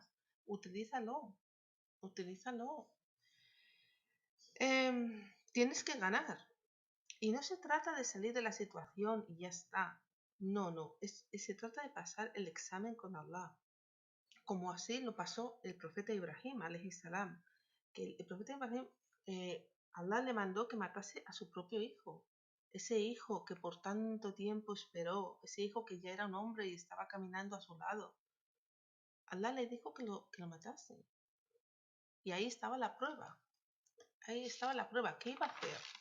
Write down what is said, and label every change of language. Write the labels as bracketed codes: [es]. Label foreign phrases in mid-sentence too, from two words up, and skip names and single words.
[es] Utilízalo. Utilízalo. Tienes que ganar. Y no se trata de salir de la situación y ya está. No. Se trata de pasar el examen con Allah. Como así lo pasó el profeta Ibrahim, [ar] عليه السلام, [es] que el profeta Ibrahim, Allah le mandó que matase a su propio hijo, ese hijo que por tanto tiempo esperó, ese hijo que ya era un hombre y estaba caminando a su lado. Allah le dijo que lo matase. Y ahí estaba la prueba. ¿Qué iba a hacer?